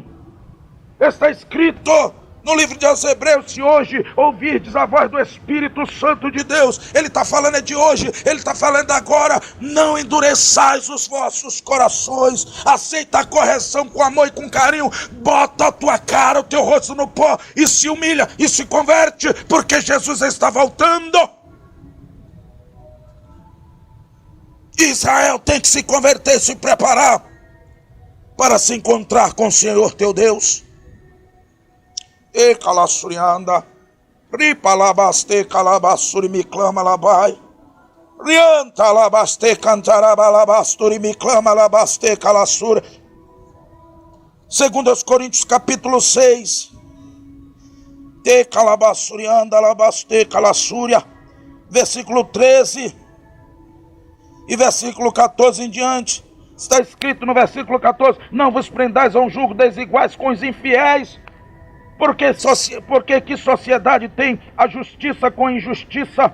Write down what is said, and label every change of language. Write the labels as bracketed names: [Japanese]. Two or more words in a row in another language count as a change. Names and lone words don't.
[Portuguese] Está escrito no livro de Hebreus: se hoje ouvirdes a voz do Espírito Santo de Deus, ele está falando é de hoje, ele está falando agora, não endureçais os vossos corações, aceita a correção com amor e com carinho, bota a tua cara, o teu rosto no pó e se humilha e se converte, porque Jesus está voltando. Israel tem que se converter e se preparar para se encontrar com o Senhor teu Deus. E calassurianda, ripa labaste calabassuri me clama labai, rianta labaste cantaraba labasturi me clama labaste calassura. 2 Coríntios capítulo 6, te calabassurianda labaste calassúria, versículo 13 e versículo 14 em diante. Está escrito no versículo 14: não vos prendais a um julgo desiguais com os infiéis. Porque que sociedade tem a justiça com a injustiça?